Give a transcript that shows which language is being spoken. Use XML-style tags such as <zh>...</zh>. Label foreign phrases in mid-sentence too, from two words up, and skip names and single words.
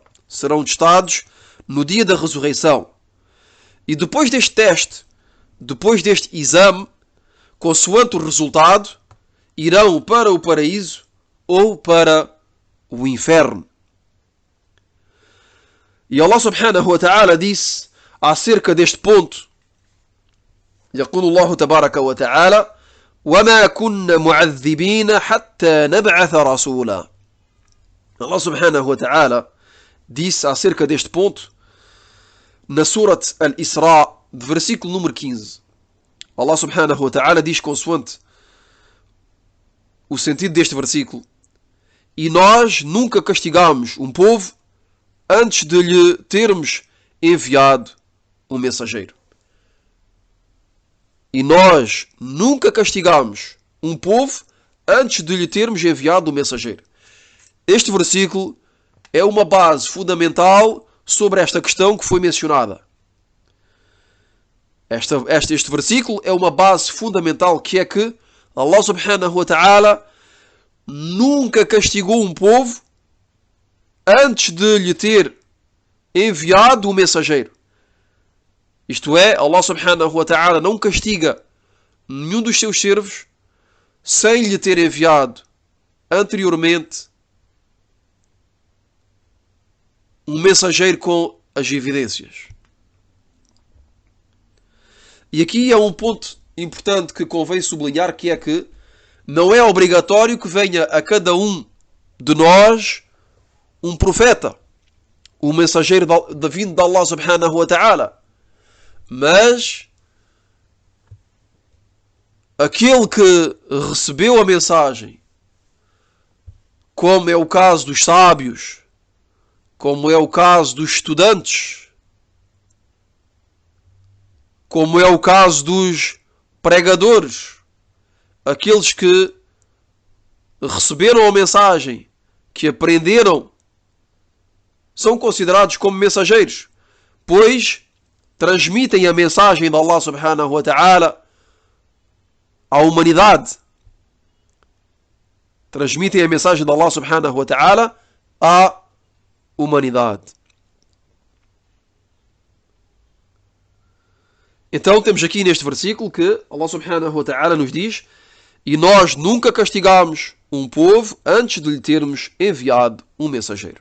<pt>Serão testados no dia da ressurreição. E depois deste teste, depois deste exame, consoante o resultado, irão para o paraíso ou para o inferno. E Allah</pt> <ar>سبحانه وتعالى</ar> <pt>disse acerca deste ponto:</pt> <ar>يقول الله تبارك وتعالى وما كنا معذبين حتى نبعث رسولا.</ar> <pt>Allah</pt> <ar>سبحانه وتعالى</ar> <pt>disse acerca deste ponto na Surat Al-Isra, de versículo número 15. Allah</pt> <ar>سبحانه وتعالى</ar> <pt>diz consoante o sentido deste versículo: e nós nunca castigamos um povo antes de lhe termos enviado um mensageiro. E nós nunca castigamos um povo antes de lhe termos enviado um mensageiro. Este versículo é uma base fundamental sobre esta questão que foi mencionada. Este versículo é uma base fundamental, que é que Allah</pt> <ar>سبحانه وتعالى</ar> <pt>nunca castigou um povo antes de lhe ter enviado um mensageiro. Isto é, Allah</pt> <ar>سبحانه وتعالى</ar> <pt>não castiga nenhum dos seus servos sem lhe ter enviado anteriormente um mensageiro com as evidências. E aqui é um ponto importante que convém sublinhar, que é que não é obrigatório que venha a cada um de nós um profeta, um mensageiro vindo de Allah</pt> <ar>سبحانه وتعالى.</ar> <pt>Mas aquele que recebeu a mensagem, como é o caso dos sábios, como é o caso dos estudantes, como é o caso dos pregadores, aqueles que receberam a mensagem, que aprenderam, são considerados como mensageiros, pois transmitem a mensagem de Allah</pt> <ar>سبحانه وتعالى</ar> <pt>à humanidade. Transmitem a mensagem de Allah</pt> <ar>سبحانه وتعالى</ar> <pt>à humanidade. Então temos aqui neste versículo que Allah</pt> <ar>سبحانه وتعالى</ar> <pt>nos diz: e nós nunca castigamos um povo antes de lhe termos enviado um mensageiro.</pt>